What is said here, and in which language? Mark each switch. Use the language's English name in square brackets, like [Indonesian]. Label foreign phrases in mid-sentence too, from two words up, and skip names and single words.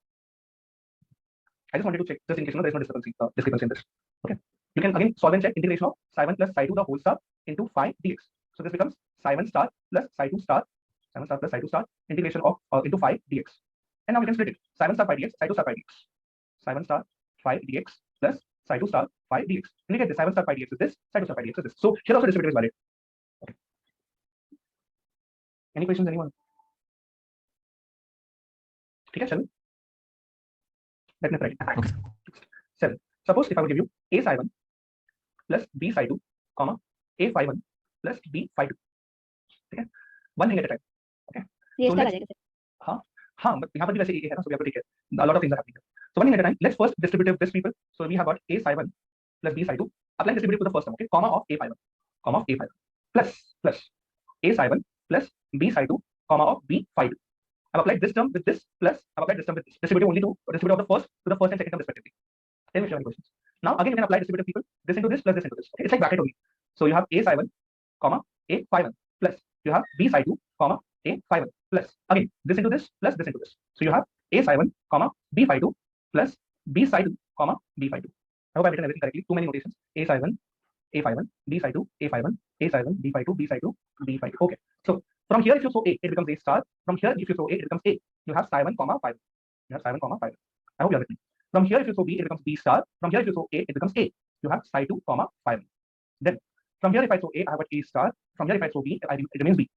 [English] I just wanted to check just in case there is no discrepancy in this. Okay. You can again solve and check integration of psi 1 plus psi 2 the whole star into phi dx. So this becomes psi 1 star plus psi 2 star. Psi 1 star plus psi 2 star integration of into phi dx. And now we can split it. Psi 1 star phi dx, psi 2 star phi dx. Psi 1 star phi dx plus psi 2 star phi dx. And you get this. Psi 1 star phi dx is this. Psi 2 star phi dx is this. So here also distributive is valid. Okay. Any questions, anyone? Okay, shall we? Let me try. Okay. 7. Suppose if I would give you a psi 1 plus b psi 2, comma a phi 1 plus b phi 2. Okay. One thing at a time. Okay. [Hindi] ये [English] So [Hindi] स्टार आ [English] let's- [Hindi] जाएगा सर. but यहाँ पर भी वैसे a है ना, [English] so we have to take care. A lot of things are happening. So one thing at a time. Let's first distributive this people. So we have got a psi 1 plus b psi 2. Apply distributive to the first term. Okay. Comma of a phi 1, comma of a phi 1 plus a psi 1 plus b psi 2, comma of b phi 2. I've applied this term with this plus I've applied this term with this. Distributive only to distributive of the first to the first and second term respectively. Tell me if you have any questions. Now again you can apply distributive people. This into this plus this into this. Okay. It's like bracket only. So you have a psi 1, comma a phi 1 plus you have b psi 2, comma a phi 1 plus again this into this plus this into this. So you have a psi 1, comma b phi 2 plus b psi 2, comma b phi 2. I hope I've written everything correctly. Too many notations. A psi 1, a phi 1, b psi 2, a phi 1, a psi 1, b phi 2, b psi 2, b phi 2. Okay. So from here, if you show a, it becomes a star. From here, if you show a, it becomes a. You have psi 1 comma phi 1. You have psi 1 comma phi 1. I hope you are with me. From here, if you show b, it becomes b star. From here, if you show a, it becomes a. You have psi 2 comma phi 1. Then from here, if I show a, I have got a star. From here, if I show b, it remains b.